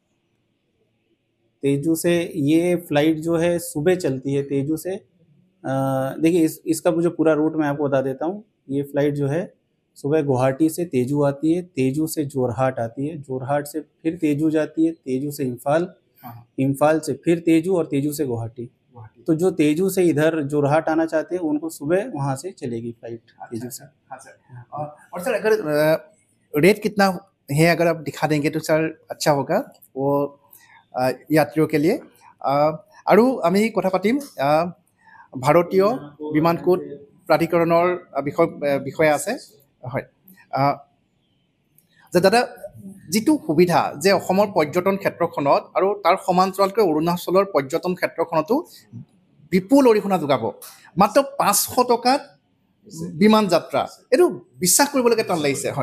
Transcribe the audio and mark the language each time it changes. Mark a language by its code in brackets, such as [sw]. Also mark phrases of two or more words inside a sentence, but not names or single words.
[hi] तेजू से ये फ़्लाइट जो है सुबह चलती है तेजू से देखिए इसका जो पूरा रूट मैं आपको बता देता हूँ ये फ़्लाइट जो है सुबह गुवाहाटी से तेजू आती है तेजू से जोरहाट आती है जोरहाट से फिर तेजू जाती है तेजू से इम्फाल से फिर तेजू और तेजू से गुवाहाटी तो जो तेजू से इधर जोरहाट आना चाहते हैं उनको सुबह वहाँ से चलेगी फ़्लाइट तेजू से हाँ सर और सर अगर रेट कितना है अगर आप दिखा देंगे तो सर अच्छा होगा वो यात्रियों के लिए [as] আৰু আমি কথা পাতিম ভাৰতীয় বিমানকোট প্ৰাধিকৰণৰ বিষয়ে আছে হয় যে দাদা যিটো সুবিধা যে অসমৰ পৰ্যটন ক্ষেত্ৰখনত আৰু তাৰ সমান্তৰালকৈ অৰুণাচলৰ পৰ্যটন ক্ষেত্ৰখনতো বিপুল অৰিহণা যোগাব মাত্ৰ 500 টকাত বিমান যাত্ৰা এইটো বিশ্বাস কৰিবলৈকে টান লাগিছে হয়